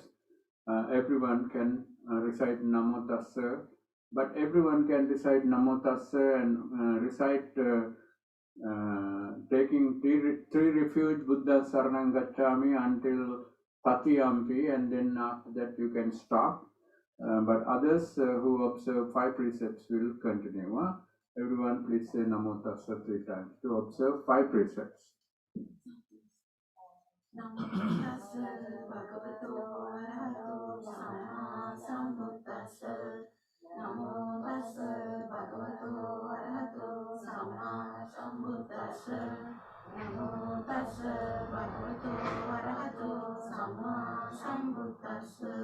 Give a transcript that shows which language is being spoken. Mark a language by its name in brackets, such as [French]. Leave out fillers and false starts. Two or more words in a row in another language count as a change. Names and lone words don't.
[English] Everyone can recite [Pali] Namo Tassa, [English] but everyone can recite [Pali] Namo Tassa [English] and recite taking three refuge [Pali] Buddha Saranam Gacchami [English] until Tatiyampi, and then after that you can stop. But others who observe 5 precepts will continue. Everyone please say [Pali] Namo Tassa [English] 3 times to observe 5 precepts. [Pali] Namo Tassa Bhagavato Arahato Samma Sambuddhassa. Namo Tassa Bhagavato Arahato Samma Sambuddhassa. Namo Tassa Bhagavato Arahato Samma Sambuddhassa.